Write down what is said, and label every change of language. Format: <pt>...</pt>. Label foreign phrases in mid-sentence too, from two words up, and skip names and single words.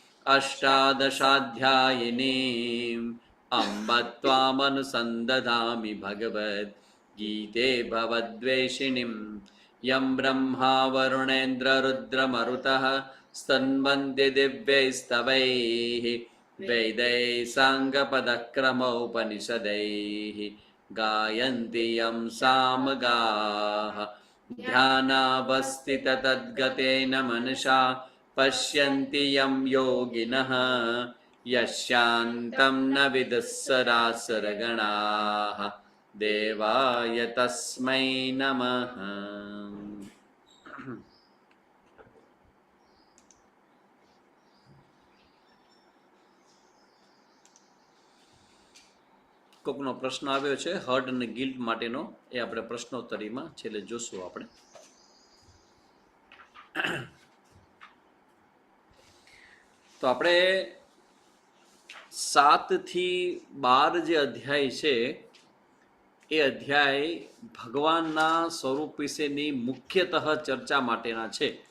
<sa>અષ્ટાદશાધ્યાયિનીम् અંબ ત્વામનુસંદધામિ ભગવદ્ ગીતે ભવદ્વેષિણીम् યં બ્રહ્મા વરુણેન્દ્રરુદ્રમરુતઃ સ્તન્વન્તિ દિવ્યૈસ્તવૈઃ વેदैः સાङ्गपदक्रमोपनिषदैः गायन्ति यं सामगाः ध्यानावस्थिततद्गतेन मनसा पश्यन्ति यं योगिनः यस्यान्तं न विदुःसरासुरगणाः देवाय तस्मै नमः.</sa> <gu>કોકનો પ્રશ્ન આવ્યો છે હર્ડ અને ગિલ્ટ માટેનો, એ આપણે પ્રશ્નોત્તરીમાં છેલ્લે જોશું. આપણે તો આપણે 7 થી 12 જે અધ્યાય છે એ અધ્યાય ભગવાનના સ્વરૂપ વિશેની મુખ્યતઃ ચર્ચા માટેના છે.</gu>